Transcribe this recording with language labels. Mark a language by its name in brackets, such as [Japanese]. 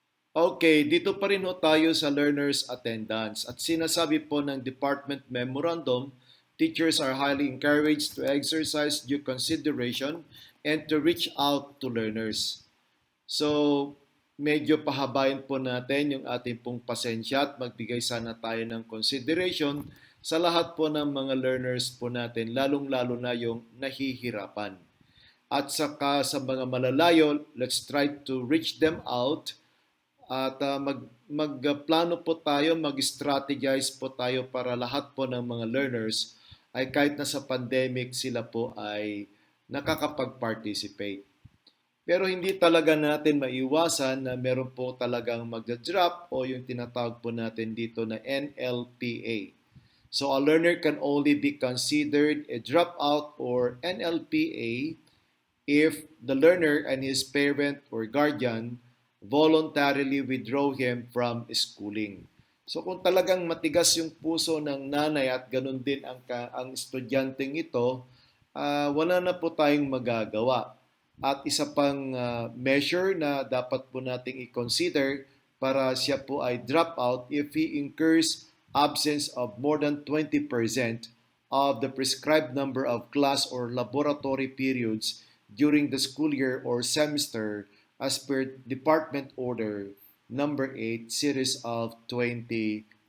[Filipino] Okay, dito pa rin ho tayo sa learners attendance. At sinasabi po ng department memorandum, [English] teachers are highly encouraged to exercise due consideration and to reach out to learners. [Filipino] So, medyo pahabain po natin yung ating pong pasensya at magbigay sana tayo ng consideration sa lahat po ng mga learners po natin, lalong-lalo na yung nahihirapan. At saka sa mga malalayo, [English] let's try to reach them out [Filipino] at magplano po tayo, mag-strategize po tayo para lahat po ng mga learners ay kahit na sa pandemic sila po ay nakakapag-participate. Pero hindi talaga natin maiwasan na meron po talagang magda-drop o yung tinatawag po natin dito na NLPA. [English] So a learner can only be considered a dropout or NLPA if the learner and his parent or guardian voluntarily withdraw him from schooling. [Filipino] So kung talagang matigas yung puso ng nanay at ganun din ang estudyanteng ito, wala na po tayong magagawa. At isa pang measure na dapat po nating i-consider para siya po ay drop out [English] if he incurs absence of more than 20% of the prescribed number of class or laboratory periods during the school year or semester as per Department Order number 8 series of 2015.